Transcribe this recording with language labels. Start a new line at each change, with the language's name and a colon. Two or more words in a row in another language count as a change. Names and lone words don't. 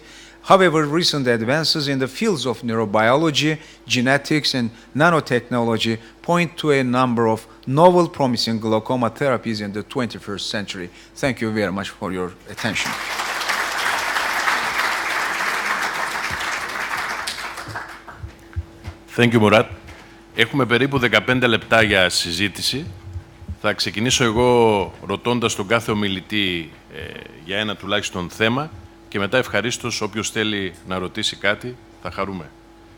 English: However, recent advances in the fields of neurobiology, genetics, and nanotechnology point to a number of novel promising glaucoma therapies in the 21st century. Thank you very much for your attention. Thank you, Murat.
Greek: Έχουμε περίπου 15 λεπτά για συζήτηση. Θα ξεκινήσω εγώ ρωτώντας τον κάθε ομιλητή για ένα τουλάχιστον θέμα και μετά ευχαρίστως όποιος θέλει να ρωτήσει κάτι θα χαρούμε.